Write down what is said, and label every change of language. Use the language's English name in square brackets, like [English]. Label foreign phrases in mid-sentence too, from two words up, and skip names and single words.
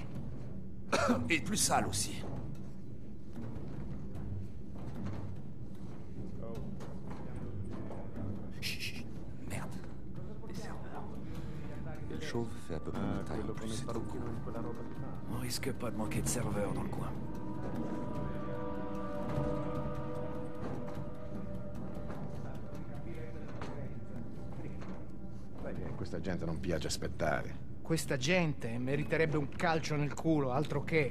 [French] Et plus sale aussi. Chut, merde. Des serveurs. Et le chauve fait à peu près ma taille en plus, c'est trop cool. On risque pas de manquer de serveurs dans le coin. [Italian] Questa gente non piace aspettare. Questa gente meriterebbe un calcio nel culo, altro che.